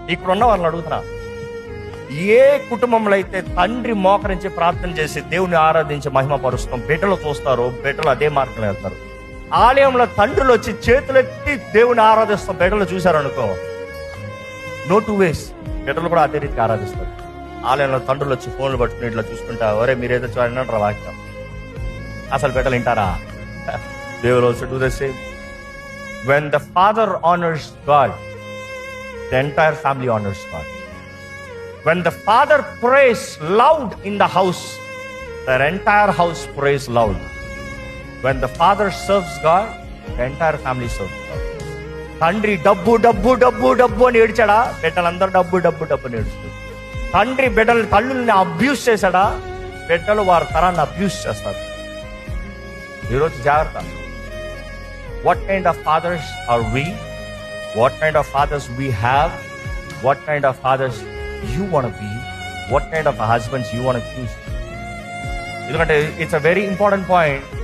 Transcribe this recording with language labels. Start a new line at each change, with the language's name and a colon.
Telugu: ఇక్కడున్న వాళ్ళని అడుగుతున్నా, ఏ కుటుంబంలో అయితే తండ్రి మోకరించి ప్రార్థన చేసి దేవుని ఆరాధించి మహిమ పరుస్తాం, బిడ్డలు చూస్తారు, బిడ్డలు అదే మార్గంలో వెళ్తారు. ఆలయంలో తండ్రులు వచ్చి చేతులెత్తి దేవుని ఆరాధిస్తాం, బిడ్డలు చూశారు అనుకో,
English: no two ways,
Telugu: బిడ్డలు కూడా అదే రీతికి ఆరాధిస్తారు. ఆలయంలో తండ్రులు వచ్చి ఫోన్లు పట్టుకుని ఇట్లా చూసుకుంటా, ఒరే మీరేదో చూడండి వాక్యం, అసలు బిడ్డలు వింటారా?
English: They will also do the same. When the father honors God, the entire family honors God. When the father prays loud in the house, the entire house prays loud. When the father serves God, the entire family serves God.
Telugu: తండ్రి డబ్బు డబ్బు డబ్బు డబ్బు అని ఏడ్చాడా, బిడ్డలందరూ డబ్బు డబ్బు డబ్బు అని ఏడుస్తారు. తండ్రి తల్లుల్ని అబ్యూస్ చేశాడా, బిడ్డలు వారి తరాన్ని అబ్యూస్ చేస్తారు. ఈరోజు జాగ్రత్త.
English: What kind of fathers are we? What kind of fathers we have? What kind of fathers you want to be? What kind of husbands you want to choose? ఎందుకంటే it's a very important point.